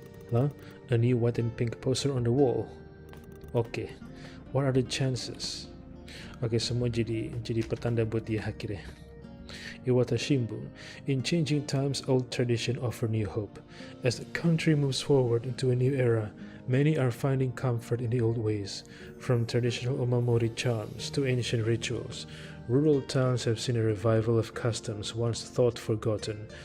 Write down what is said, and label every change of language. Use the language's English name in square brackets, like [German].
[English] Huh? A new white and pink poster on the wall. Okay, what are the chances? [Indonesian] Okay, semua jadi pertanda buat dia akhirnya. [English] Iwata Shimbu, in changing times, old tradition offer new hope. As the country moves forward into a new era, many are finding comfort in the old ways. From traditional omamori charms to ancient rituals, rural towns have seen a revival of customs once thought forgotten.